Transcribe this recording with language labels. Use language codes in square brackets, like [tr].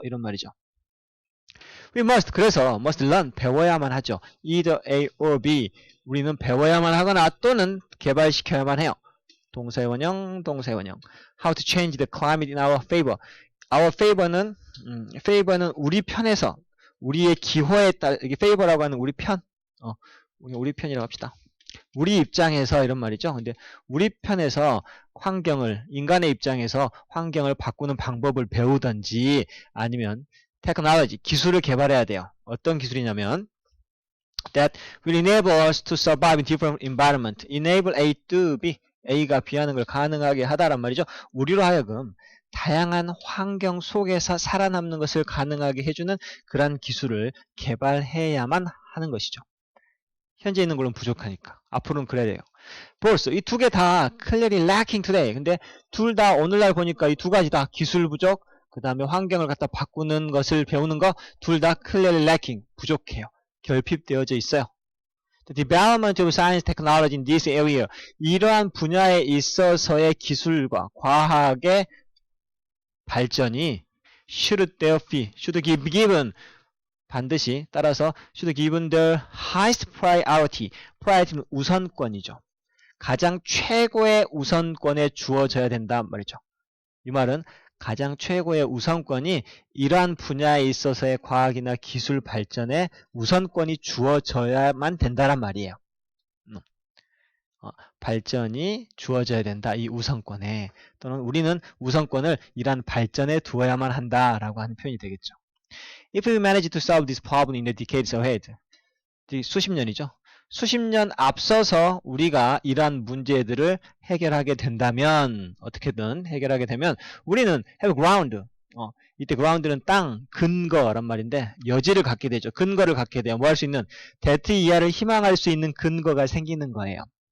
[ko] 이런 말이죠. [en] We must, 그래서 must learn, 배워야만 하죠. Either A or B. [ko] 우리는 배워야만 하거나 또는 개발시켜야만 해요. 동사의 원형, 동사의 원형. [en] How to change the climate in our favor. [ko] Our favor는 우리 편에서, 우리의 기호에 따라, 이게 favor라고 하는 우리 편. 우리 편이라고 합시다. 우리 입장에서 이런 말이죠. 근데 우리 편에서 환경을, 인간의 입장에서 환경을 바꾸는 방법을 배우든지 아니면 technology, 기술을 개발해야 돼요. [en] 어떤 기술이냐면 that will enable us to survive in different environment. enable A to B. [ko] A가 B 하는 걸 가능하게 하다란 말이죠. 우리로 하여금 다양한 환경 속에서 살아남는 것을 가능하게 해주는 그런 기술을 개발해야만 하는 것이죠. 현재 있는 걸로는 부족하니까. 앞으로는 그래야 돼요. 벌써 이 두 개 다 clearly lacking today. 근데 둘 다 오늘날 보니까 이 두 가지 다 기술 부족, 그 다음에 환경을 갖다 바꾸는 것을 배우는 거 둘 다 clearly lacking. 부족해요. 결핍되어져 있어요. [en] The development of science technology in this area. [ko] 이러한 분야에 있어서의 기술과 과학의 발전이 should be given 반드시 따라서 should given the highest priority. priority는 우선권이죠. 가장 최고의 우선권에 주어져야 된다 말이죠. 이 말은 가장 최고의 우선권이 이러한 분야에 있어서의 과학이나 기술 발전에 우선권이 주어져야만 된다란 말이에요. 발전이 주어져야 된다. 이 우선권에. 또는 우리는 우선권을 이러한 발전에 두어야만 한다라고 하는 표현이 되겠죠. [en] If we manage to solve this problem in the decades ahead. [ko] 수십 년이죠. 수십 년 앞서서 우리가 이러한 문제들을 해결하게 된다면, 어떻게든 해결하게 되면 우리는 have ground. 이때 ground는 땅, 근거란 말인데 여지를 갖게 되죠. 근거를 갖게 돼요. 뭐 할 수 있는 that 이하를 희망할 수 있는 근거가 생기는 거예요.